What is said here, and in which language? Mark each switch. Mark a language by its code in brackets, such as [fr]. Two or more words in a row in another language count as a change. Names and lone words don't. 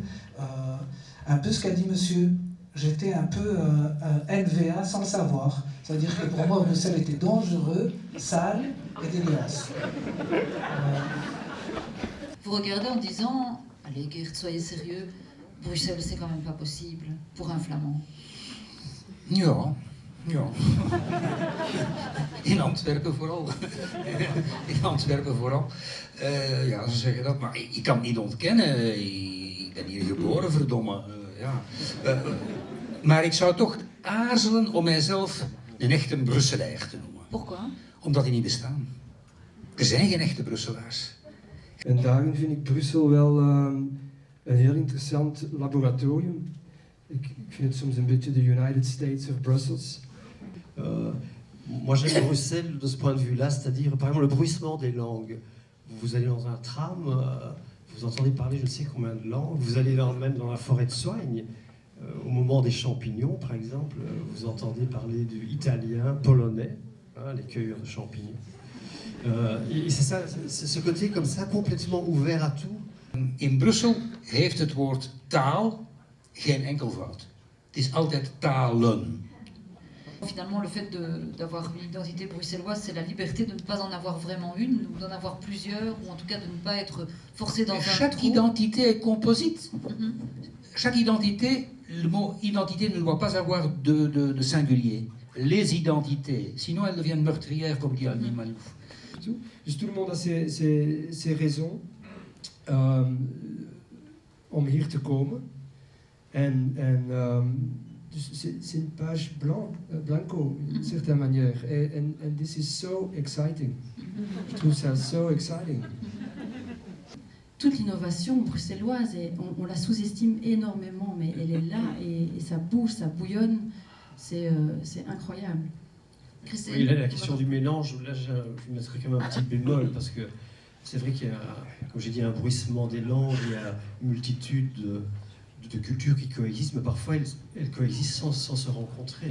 [fr] Un peu ce qu'a dit monsieur, j'étais un peu NVA sans le savoir. C'est-à-dire que pour moi, Bruxelles était dangereux, sale et dégueulasse. Vous regardez en disant, allez Geert, soyez sérieux, Bruxelles c'est quand même pas possible pour un Flamand. [nl] Ja. In Antwerpen vooral. In Antwerpen vooral. Ja, ze zeggen dat, maar ik kan het niet ontkennen. Ik ben hier geboren, verdomme. Maar ik zou toch aarzelen om mijzelf een echte Brusselaar te noemen. [fr] Pourquoi? [nl] Omdat die niet bestaan. Er zijn geen echte Brusselaars. En daarin vind ik Brussel wel een heel interessant laboratorium. Ik vind het soms een beetje de [en] United States of Brussels. [fr] Moi j'aime Bruxelles de ce point de vue-là, c'est-à-dire par exemple le bruissement des langues. Vous allez dans un tram, vous entendez parler je ne sais combien de langues, vous allez même dans la forêt de Soignes, au moment des champignons par exemple, vous entendez parler du italien, polonais, les cueilleurs de champignons. Et c'est ça, c'est ce côté comme ça complètement ouvert à tout. [nl] In Brussel heeft het woord taal geen enkelvoud. Het is altijd talen. [fr] Finalement, le fait d'avoir une identité bruxelloise, c'est la liberté de ne pas en avoir vraiment une, ou d'en avoir plusieurs, ou en tout cas de ne pas être forcé dans un Chaque trou. identité est composite. Chaque identité, le mot identité ne doit pas avoir de singulier. Les identités, sinon elles deviennent meurtrières, comme dit Annie Malouf. Dus tout le monde a ses raisons [nl] om hier te komen. [fr] Dus c'est une page blanco, d'une certaine manière. [en] And this is so exciting. [fr] Je trouve ça [en] so exciting. [fr] Toute l'innovation bruxelloise, on la sous-estime énormément, mais elle est là et ça bouge, ça bouillonne. C'est incroyable. Oui, là, la question du mélange, là, je mettrais quand même un petit bémol, parce que c'est vrai qu'il y a, comme j'ai dit, un bruissement des langues, il y a une multitude de cultures qui coexistent, mais parfois elles coexistent sans se rencontrer.